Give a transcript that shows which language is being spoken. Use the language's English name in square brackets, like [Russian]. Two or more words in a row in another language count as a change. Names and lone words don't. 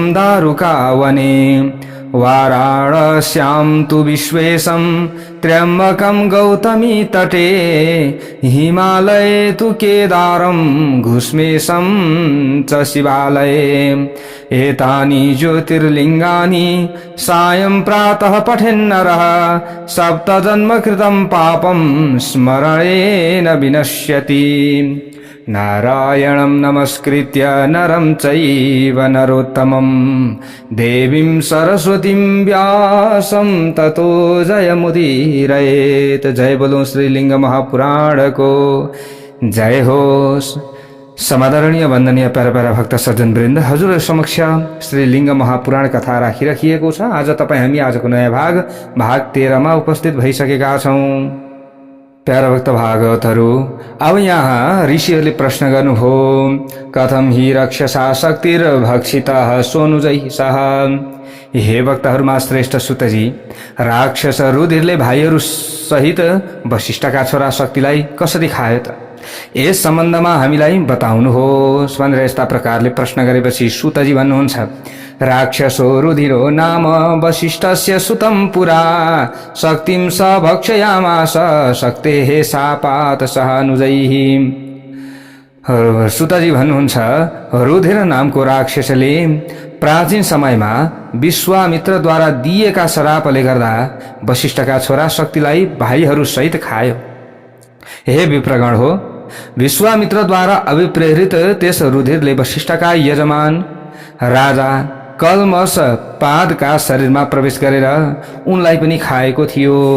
[Sanskrit] दारुकावने वाराणस्यां तु विश्वेशं त्र्यम्बकं गौतमी तटे हिमालये तु केदारं घुष्मेशं च शिवालये एतानि ज्योतिर्लिङ्गानि सायं प्रातः पठेन्नरः सप्तजन्मकृतं पापं स्मरणेन विनश्यति। नारायणं नमस्कृत्य नरं चैव नरोत्तमं देवीं सरस्वतीं व्यासं ततो जयमुदीरयेत्। [Nepali] जय बोलो श्रीलिंग महापुराण को जय होस्। समादरणीय वन्दनीय प्यारा प्यारा भक्त सज्जन वृन्द, हजुर समक्ष श्रीलिंग महापुराण कथा राखिराखिएको छ। आज तपाईँ हामी आजको नयाँ भाग 13 मा उपस्थित भइसकेका छौं। प्यारा भक्त भागवतहरू, अब यहाँ ऋषिहरूले प्रश्न गर्नुभयो, [Sanskrit] कथम हि रक्षसा शक्तिर्भक्षितः सोनुजैः। [Nepali] हे भक्तहरूमा श्रेष्ठ सुतजी, राक्षस रुधिरले भाइहरू सहित वशिष्ठका छोरा शक्तिलाई कसरी खायो त? यस सम्बन्धमा हामीलाई बताउनुहोस् भनेर यस्ता प्रकारले प्रश्न गरेपछि सुतजी भन्नुहुन्छ, [Sanskrit] राक्षसो रुधिरो नाम वशिष्ठस्य सुतं पुरा शक्तिं स भक्षयामास शक्तेः शापात् सहानुजैः। [Nepali] सुतजी भन्नुहुन्छ, रुधिर नामको राक्षसले प्राचीन समयमा विश्वामित्रद्वारा दिएका श्रापले गर्दा वशिष्ठका छोरा शक्तिलाई भाइहरू सहित खायो। हे विप्रगण हो, विश्वामित्रद्वारा अभिप्रेरित त्यस रुधिरले वशिष्ठका यजमान राजा कल्मष पादका शरीरमा प्रवेश गरेर उनलाई पनि खाएको थियो।